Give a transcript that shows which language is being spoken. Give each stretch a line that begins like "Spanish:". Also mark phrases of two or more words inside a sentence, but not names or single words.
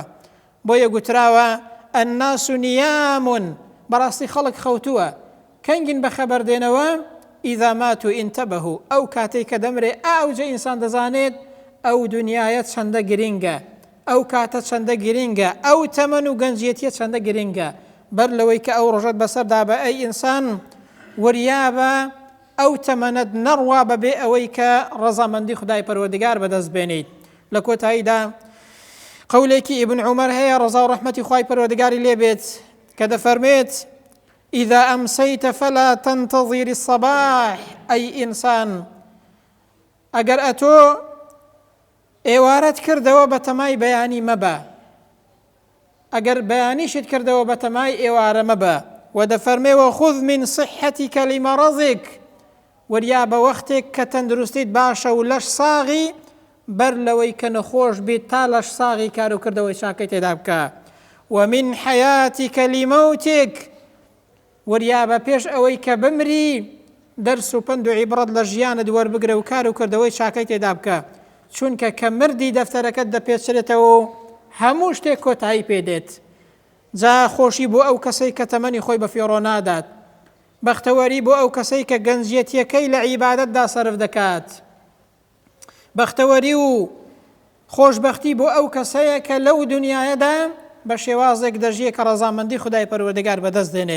Central Kurdish: بۆیە گوتراوە
Arabic: الناس نیام
Central Kurdish: بەڕاستی خەڵک خەوتووە کەنگین بە خەبەردێنەوە
Arabic: ئیذا ماتوا انتبهوا
Central Kurdish: ئەو کاتەی کە دەمرێ ئاوجە ئینسان دەزانێت ئەو دنیایە چەندە گرینگە ئەو کاتە چەندە گرینگە ئەو تەمەن و گەنجێتیە چەندە گرینگە بەر لەوەی کە ئەو ڕۆژەت بەسەردا بە ئەی ئینسان وریابە ئەو تەمەنەت نەڕوا بەبێ ئەوەی کە ڕەزامەندی خودای پەروەردگار بەدەست بێنیت. لە کۆتاییدا قولێکی ئیبن عومەر هەیە ڕەزا و ڕەحمەتی خوای پەروەردگاری لێبێت کە دەفەرمێت
Arabic: إذا أمسيت فلا تنتظر الصباح أي إنسان
Central Kurdish: ئەگەر ئەتۆ ئێوارەت کردەوە بە تەمای بەیانی مەبە ئەگەر بەیانیشت کردەوە بە تەمای ئێوارە مەبە و دەفەرمێەوە
Arabic: خذ من صحتك لمرضك
Central Kurdish: وریا بە وەختێک کە تەندروستیت باشە و لەش ساغی بەر لەوەی کە نەخۆش بیت تا لەش ساغی کار و کردەوەی چاکەی تێدا بکە
Arabic: ومن حياتك لموتك
Central Kurdish: وریا بە پێش ئەوەی کە بمری دەرس و پند و عیبرەت لە ژیانت وەربگرە و کار و کردەوەی چاکەی تێدا بکە چونکە کە مردی دەفتەرەکەت دەپێچرێتەوە و هەموو شتێک کۆتایی پێدێت. جا خۆشی بۆ ئەو کەسەی کە تەمەنی خۆی بە فیڕۆ نادات بەختەوەری بۆ ئەو کەسەی کە گەنجێتیەکەی لە عیبادەتدا سەرف دەکات بەختەوەری و خۆشبەختی بۆ ئەو کەسەیە کە لەو دنیایەدا بە شێوازێک دەژیە کە ڕەزامەندی خودای پەروەردگار بەدەست دێنێت.